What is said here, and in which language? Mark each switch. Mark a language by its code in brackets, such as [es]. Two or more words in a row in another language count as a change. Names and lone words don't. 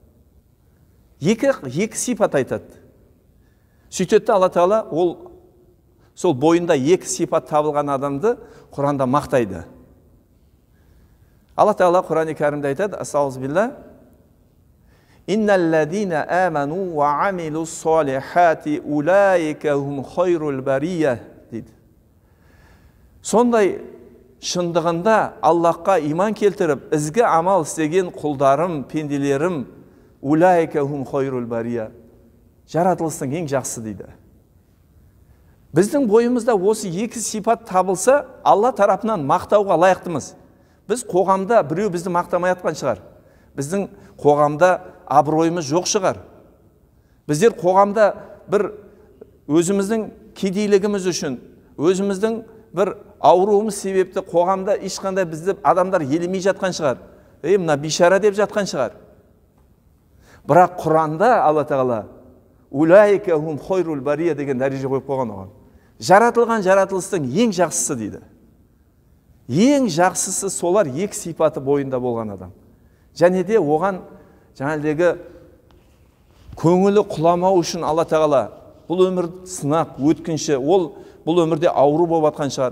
[kk] Екі сипат айтады. Сөйтеді Алла Тағала ол сол бойында екі сипат табылған адамды Құранда мақтайды. Алла Тағала Құран-ы Кәрімде айтады, астағфирулла, [ar] «إن الذين آمنوا وعملوا الصالحات أولئك هم خير البرية» [kk] дейді. Сондай шындығында Аллахқа иман келтіріп, ізгі амал істеген құлдарым, пенделерім, [ar] أولئك هم خير البرية, [kk] жаратылыстың ең жақсы дейді. Біздің бойымызда осы екі сипат табылса, Алла тарапынан мақтауға лайықтымыз. Біз қоғамда біреу бізді мақтамай атқан шығар. Біздің қоғамда абыройымыз жоқ шығар. Біздер қоғамда бір өзіміздің кедейлігіміз үшін, өзіміздің бір ауруымыз себепті қоғамда ешқандай бізді адамдар елемей жатқан шығар. Мына бишара деп жатқан шығар. Бірақ Құранда Алла Тағала [ar] أولئك هم خير البرية [kk] деген дәреже қойып қойған оған. Жаратылған жаратылыстың ең жақсысы дейді. Ең жақсысы солар екі сипаты бойында болған адам. Және де оған жаңалдегі көңілі құламау үшін Алла Тағала бұл өмір сынақ, өткінші, бұл өмірде ауру болып атқан шығар.